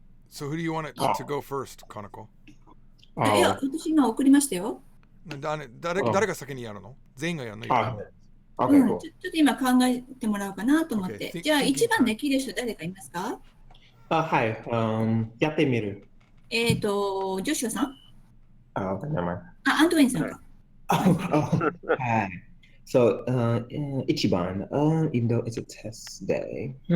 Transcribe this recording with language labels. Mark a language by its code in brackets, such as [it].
[en] So who do you want to go first, Kanako? [ja] いや、私今送りましたよ。誰が先にやるの？全員がやるの？ [en] Okay, cool. [ja] ちょっと今考えてもらおうかなと思って。 [en] Okay, [ja] じゃあ、 [en] thinking [ja] 一番できる人誰かいますか？はい。やってみる。ジョシュアさん？ [en] Oh, okay, never mind. [ja] アントウェインさんか。はい。 [en] So, 1番、even though it's a test day.